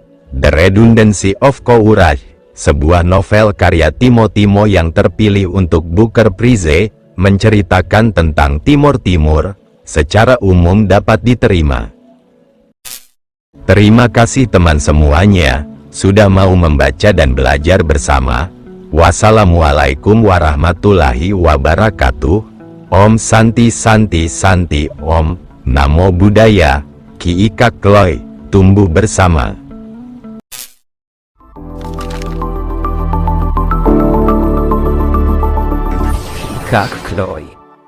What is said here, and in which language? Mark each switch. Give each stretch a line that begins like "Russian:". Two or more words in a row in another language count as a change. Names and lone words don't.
Indonesian: The Redundancy of Courage, sebuah novel karya Timo Timo yang terpilih untuk Booker Prize, menceritakan tentang Timor Timur, secara umum dapat diterima. Terima kasih teman semuanya, sudah mau membaca dan belajar bersama.
Arabic: والسلام عليكم ورحمة الله وبركاته.
Sanskrit: ॐ शान्ति शान्ति शान्ति ॐ.
Pali: Namo Buddhaya.
Indonesian: Ki Ika Kloy, tumbuh bersama. Kak Kloy.